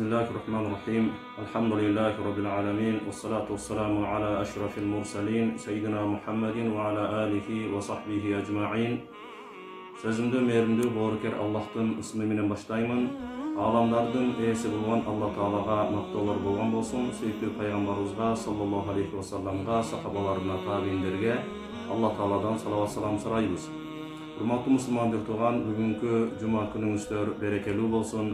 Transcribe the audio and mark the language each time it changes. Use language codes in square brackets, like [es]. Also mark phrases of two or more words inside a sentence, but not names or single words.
[ar] الرحمن الرحيم. الحمد لله رب العالمين، والصلاة والسلام على أشرف المرسلين سيدنا محمد وعلى آله وصحبه أجمعين. [ky] Sözümdü mehrimdүү боорукер Аллахтын ысмы менен баштаймын. Аламдардын ээси болгон Алла Таалага мактоолор болгон болсун. Сүйүктүү пайгамбарыбызга [ar] صلى الله عليه [ky] вассаламга, сахабаларына, табииндерге Алла Тааладан салават салам сурайбыз. Урматтуу мусулман журтуган, бүгүнкү жума күнүңүздөр берекелүү болсун.